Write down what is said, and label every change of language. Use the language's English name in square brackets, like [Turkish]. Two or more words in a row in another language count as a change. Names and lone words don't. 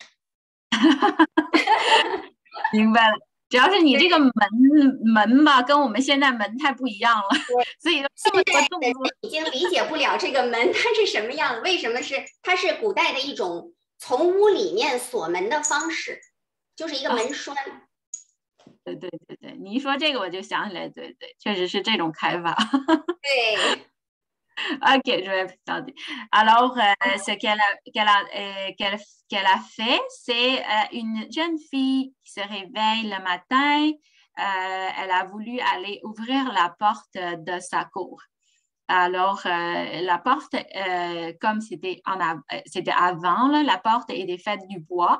[Chinese] 明白了，主要是你这个门吧，跟我们现在门太不一样了，所以这么多动作已经理解不了这个门它是什么样的，为什么它是古代的一种从屋里面锁门的方式，就是一个门栓。对，你一说这个我就想起来，对，确实是这种开法。对。 [French] Ok, je vais présenter. Alors, ce qu'elle a fait, c'est une jeune fille qui se réveille le matin. Elle a voulu aller ouvrir la porte de sa cour. Alors, la porte, comme c'était avant, là, la porte était faite du bois.